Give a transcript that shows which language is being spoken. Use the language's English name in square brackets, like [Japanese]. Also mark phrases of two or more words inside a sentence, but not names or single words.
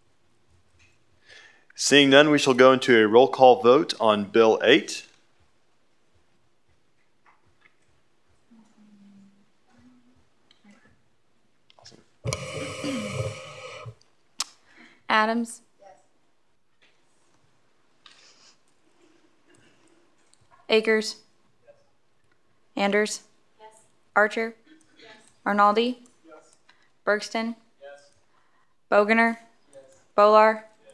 [English] Seeing none, we shall go into a roll call vote on Bill 8. Adams? Yes. Akers? Yes. Anders? Yes. Archer? Yes. Arnaldi? Yes. Bergston? Yes. Bogener? Yes. Bolar? Yes.